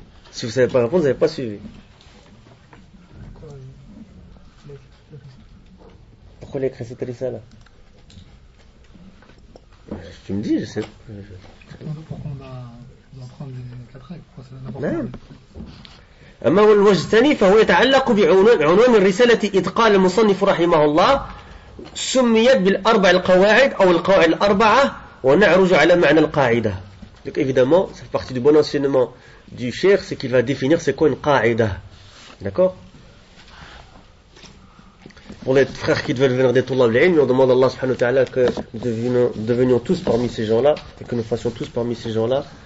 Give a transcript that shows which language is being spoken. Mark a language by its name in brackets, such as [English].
[French] Si vous ne savez pas répondre, vous n'avez pas suivi. Pourquoi il a écrit cette risala? Tu me dis, je sais. Pourquoi on doit prendre les 4 règles? Pourquoi c'est [Arabic] نعم. أما الوجه الثاني فهو يتعلق بعنوان الرسالة إذ قال المصنف رحمه الله سميت بالأربع القواعد أو القواعد الأربعة ونعرج على معنى القاعدة. [French] Donc évidemment, ça fait partie du bon enseignement du cheikh, c'est qu'il va définir c'est quoi une qaïda. D'accord? Pour les frères qui veulent venir des Tullab al-Ilm, on demande à Allah subhanahu wa ta'ala que nous devenions tous parmi ces gens-là et que nous fassions tous parmi ces gens-là.